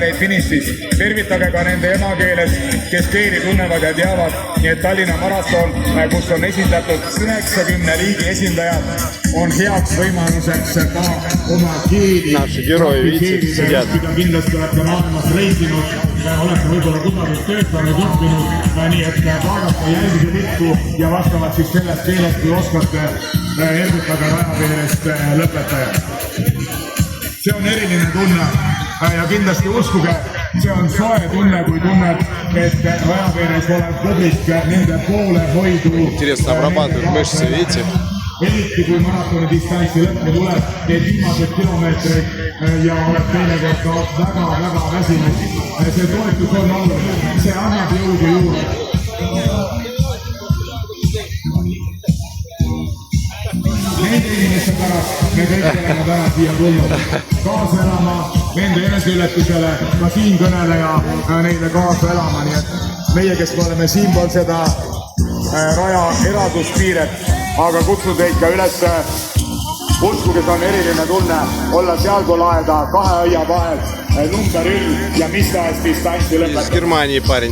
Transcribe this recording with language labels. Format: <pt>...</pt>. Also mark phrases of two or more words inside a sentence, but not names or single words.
<et>neid finišis, tervitage ka nende emakeeles, kes keeli tunnevad ja teavad, nii et Tallinna maraton, kus on esindatud 90 riigi esindajad, on heaks võimaluseks ka oma keeli, mida kindlasti olete maailmas reisinud, olete võib-olla kusagil töötanud, õppinud, nii et vaadake, jälgige tippu ja vastavalt siis sellest keelest, kui oskate, ergutage rajaveerest lõpetajad. See on eriline tunne ja kindlasti uskuge, see on soe tunne, kui tunned, et rajaveeres olev publik nende poole hoidu.</et> <ru>Интересно обрабатывают мышцы, видите?</ru> <et>Eriti kui maratoni distantsi lõppu tuleb, need viimased kilomeetrid ja oled teinekord väga väsinud. See toetus on oluline, see annab jõudu juurde. Nende inimeste pärast me kõik oleme täna siia tulnud kaasa elama, nende eneseületusele, ka siin kõneleja neile kaasa elama, nii et meie, kes me oleme siinpool seda raja eralduspiiret, aga kutsun teid ka üles, uskuge, see on eriline tunne olla sealpool aeda kahe õia vahel, number 1 ja mis tahes distantsi lõpetada.</et>